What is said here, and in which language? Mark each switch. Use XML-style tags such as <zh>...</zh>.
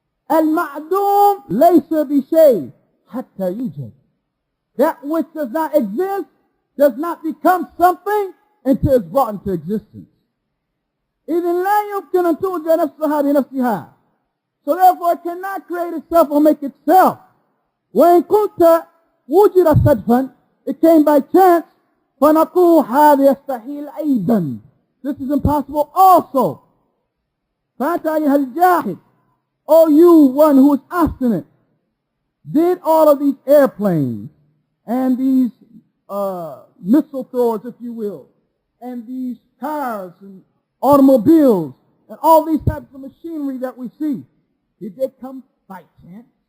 <ar>Al-ma'doom laysa bi-shay hatta yujad.</ar> <en>That which does not exist does not become something until it's brought into existence.</en> <ar>إِذٍ لَا يُمْكِنُ أَن تُوجَدَ نَفْسَهَا بِنَفْسِهَا.</ar> <en>So therefore it cannot create itself or make itself.</en> <ar>وَإِن كُنْتَ وُجِدَ صَدْفًا,</ar> <en>it came by chance,</en> <ar>فَنَقُولُ هَذَا يَسْتَحِيلُ أَيْضًا.</ar> <en>This is impossible also.</en> <ar>فَأَنْتَ أَيُّهَا الْجَاهِلُ,</ar> <en>O you one who is obstinate, did all of these airplanes and these missile throwers, if you will, and these cars and automobiles and all these types of machinery that we see, did they come by chance?</en>